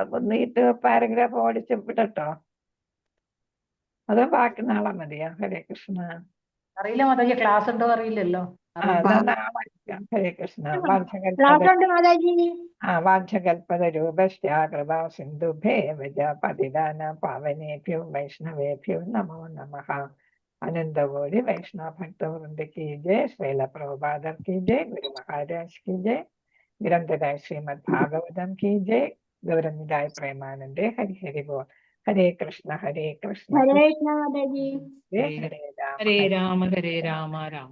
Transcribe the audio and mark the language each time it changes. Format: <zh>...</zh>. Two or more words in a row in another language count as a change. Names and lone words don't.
<ml>ഒന്ന് ഇത് പാരഗ്രാഫ് ഓടിച്ച് വിടട്ടോ, അതോ ബാക്കി നാളെ മതിയോ? ഹരേ കൃഷ്ണ. അറിയില്ല മാതാജി, ക്ലാസ് ഉണ്ടോ അറിയില്ലല്ലോ.</ml> <sa>ഹരേ കൃഷ്ണ. വാഞ്ചകൽപതരൂപശ്ച കൃപാ സിന്ധുഭേവ പതിദാന പാവനേഭ്യോ വൈഷ്ണവേഭ്യോ നമോ നമഃ.</sa> <hi>अनंतकोटि वैष्णव भक्त वृंद की जय। श्रील प्रभुपाद की जय। गुरु महाराज की जय। ग्रंथराय श्रीमद् भागवतम की जय।</hi> <bn>গৌরনিতায় প্রেমানন্দে। হরি হরি বোল। हरे कृष्ण हरे कृष्ण</bn> <hi>हरे कृष्ण माताजी। हरे राम हरे राम राम</hi>